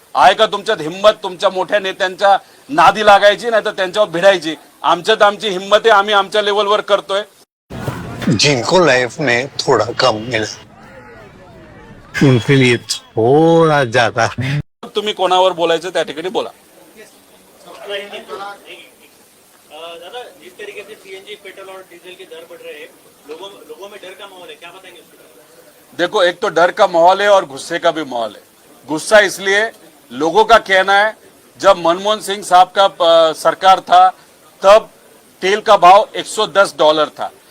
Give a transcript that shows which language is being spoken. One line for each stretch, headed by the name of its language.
Marathi: आहे का तुमच्यात हिंमत तुमच्या मोठ्या नेत्यांच्या नादी लागायची, नाही तर त्यांच्यावर भिडायची? आमच्यात आमची हिंमत आहे, आम्ही आमच्या लेवलवर करतोय.
Hindi: जिनको लाइफ में थोड़ा कम मिला उनके लिए थोड़ा ज्यादा.
Marathi: तुम्ही कोणावर बोलायचं त्या ठिकाणी बोला.
Hindi: दादा, जिस तरीके से सीएनजी, पेट्रोल और डीजल के दर बढ़ रहे हैं, लोगों में डर का माहौल है, क्या बताएंगे उसके बारे में? देखो, एक तो डर का माहौल है और गुस्से का भी माहौल है. गुस्सा इसलिए, लोगों का कहना है जब मनमोहन सिंह साहब का सरकार था तब तेल का भाव $110 था.